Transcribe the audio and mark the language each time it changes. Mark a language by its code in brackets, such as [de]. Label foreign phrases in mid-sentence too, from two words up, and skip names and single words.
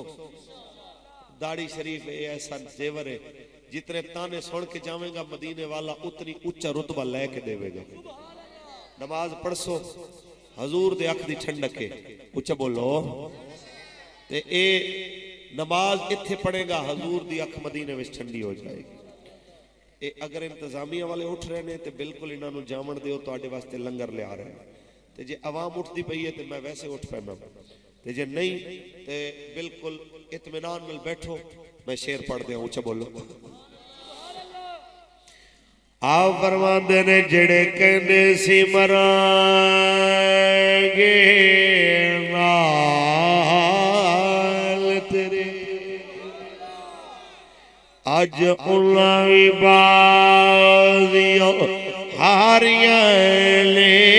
[pa] داڑھی شریف ایسا زیور ہے جتنے تانے سن کے جاویں گا مدینے والا اتنی اچھا رتبہ لے کے دے گا. نماز پڑھ سو، حضور دے اکھ دی ٹھنڈک ہے. اچھا بولو. تے اے نماز اتھے پڑھے گا حضور دی اکھ مدینے وچ ٹھنڈی ہو جائے گی. اے اگر انتظامیہ والے اٹھ رہے نے تے بالکل انہاں نو جامن دیو تواڈے واسطے لنگر لے آ رہے ہیں. تے جے عوام اٹھدی پئی ہے تے میں ویسے اٹھ پینا، تے جے نہیں تے بالکل اطمینان نال بیٹھو. میں شعر پڑھ دیا. اونچا بولو. آپ فرماندے نے جڑے کہندے سی مراں گے نال تیرے، اج انہاں وی بازیاں ہاریاں لے،